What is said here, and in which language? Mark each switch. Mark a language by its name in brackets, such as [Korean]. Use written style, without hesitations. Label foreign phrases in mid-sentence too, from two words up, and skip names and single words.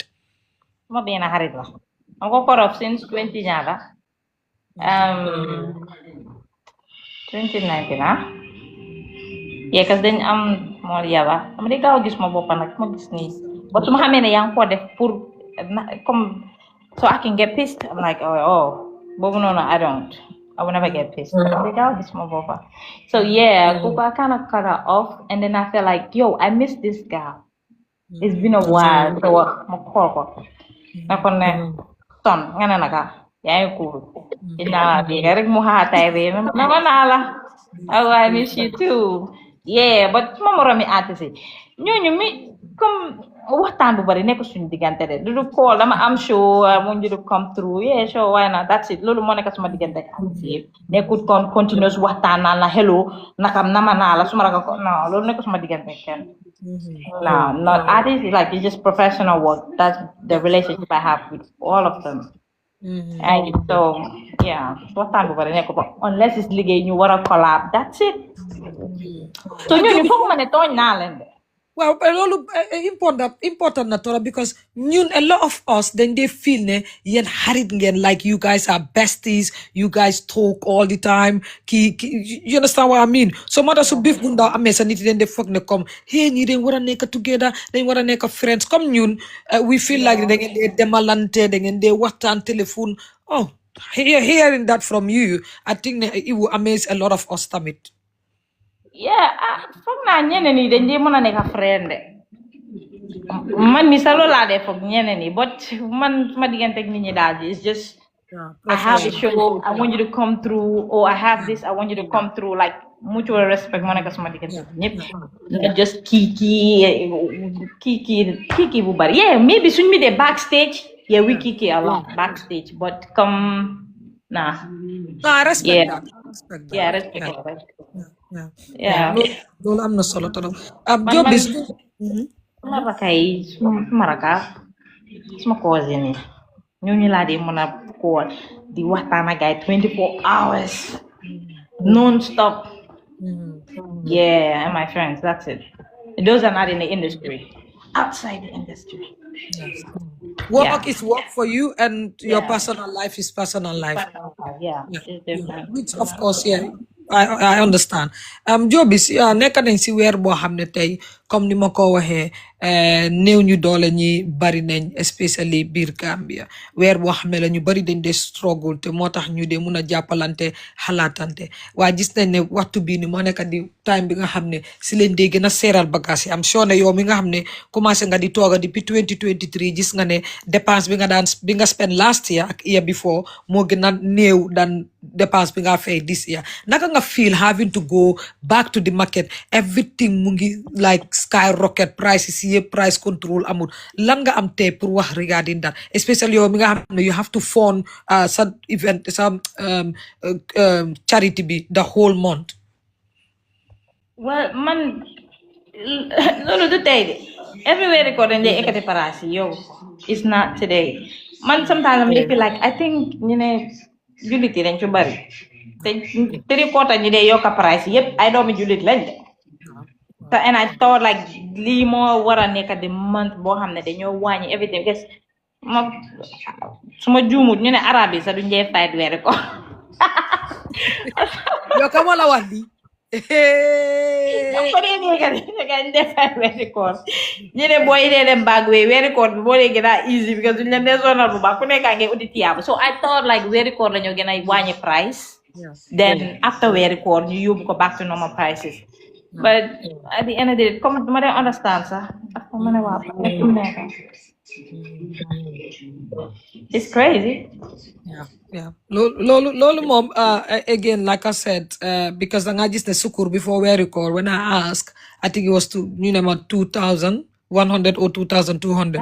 [Wolof] ma benn xarit la am ko korof since 20 ñaata 2019 [English] yeah cause [Wolof] dañ am moo yaba dama di gaaw gis ma boppa nag ma gis nii ba su ma xamee ne yaa ngi ko def [French] pour comme [English] so I can get pissed I'm like oh [Wolof] boobu noonu [English] I will never get pissed [Wolof] dama di gaaw gis ma boppa [English] so yeah kooku I kind of cut her off and then I feel like yo I miss this girl it's been a while so [Wolof] ma call ko na ko ne son nga ne naka yaa ngi cool dinaa bi rek mu xaatay bi nama naa la [English] I miss you too yeah but [Wolof] suma moromi artiste ñooñu mi comme waxtaan bu bari nekk suñu diggante de du call dama am show mu ngi du [English] come through yeah show why not that's it [Wolof] loolu moo nekk suma diggante ak artiste nekkut kon continuous waxtaan naa la hello nakam nama naa la suma raka ko non loolu nekk suma diggante kenn [English] no not artist like it's just professional work that's the relationship I have with all of them and so yeah [Wolof] waxtaan bu bari nekk ko [English] unless it's [Wolof] liggéey ñu war a collab [English] that's it so [Wolof] ñooñu foog ma ne tooñ naa leen de waaw loolu important na trop because ñun [English] a lot of us [Wolof] dañ dee feel ne yéen xarit ngeen [English] like you guys are besties you guys talk all the time you understand what I mean so [Wolof] moo tax su biif bu ndaw amee sa nit yi dañ dee foog ne comme hey ñii dañ war a nekk together dañ war a nekk friends comme ñun [English] we feel like [Wolof] da ngeen dee demalante da ngeen dee waxtaan téléphone [English] hearing that from you I think [Wolof] ne [English] it will amaze a lot of us [Wolof] tamit yeah foog naa ñeneen yi dañ dee mën a nekk friend de man mi sa loolu laa dee foog ñeneen yi but man ma diggante ak nit ñi daal [English] it's just I have a show I want you to come through or I have this I want you to come through like mutual respect [Wolof] moo nekk suma diggante ñëpp just kiki bu bari [English] yeah maybe [Wolof] suñ mi dee backstage [English] yeah we kiki a lot backstage but come nah respect that yeah respect [Wolof] loolu am na solo trop Jobis suma raka yi suma raka suma cousin yi ñooñu laa dee mën a call di waxtaan ak gaay [English] 24 hours non-stop yeah and my friends that's it those are not in the industry outside the industry work is work for you and your personal life is personal life it's different which of course I understand. [Wolof] Jobis nekk nañ si weer boo xam ne tey comme ni ma ko waxee néew ñu doole ñi bari nañ especially biir Gambia weer boo xam ne la ñu bari dañ dee struggle te moo tax ñu dee mun a jàppalante xalaatante waaye gis nañ ne waxtu bii ni moo nekk di time bi nga xam ne si leen dee gën a seeral bagage yi am sure ne yow mi nga xam ne commencé nga di tooga depuis 2023 gis nga ne dépense bi nga spend [English] last year [Wolof] ak [English] year before [Wolof] moo gën a néew dan dépense bi nga fay [English] this year [Wolof] naka nga feel [English] having to go back to the market everything [Wolof] mu ngi [English] like skyrocket prices [Wolof] yëpp [English] price control [Wolof] amul lan nga am tey pour wax [English] regarding that especially [Wolof] yow mi nga xam ne [English] you have to fund [Wolof] sa event sa charity bi [English] the whole month. Well, [Wolof] man, loolu du tey de everywhere ko dañ lay ekkati price yi yow [English] it's not today [Wolof] man [English] sometimes I'm feel like I think [Wolof] ñu ne jullit yi dañ ci bari te three-quarter ñi dee yokka price yëpp ay doomi jullit lañ de te [English] and I thought like [Wolof] lii moo war a nekk di month boo xam ne dañoo wàññi everything because ma suma juumut ñu ne arab yi sax duñ dee fayit weeri ko yow ka moo la wax lii ko dee nekk di gañ dee fayit weeri koor ñu ne booy dee dem baag wee weeri koor bi boo dee gën a easy because duñ leen dee sonal bu baax ku nekkaa ngi uti tiyaaba [English] so I thought like [Wolof] weeri koor lañoo gën a wàññi price then after weeri koor ñu yóbbu ko [English] back to normal prices but at the end of the day [Wolof] comme duma dee understand sax ak ma ne waa [English] it's crazy. Yeah. Lolo mom, again, like I said, because I just the sukur before we record, when I asked, I think it was 2,100 or 2,200.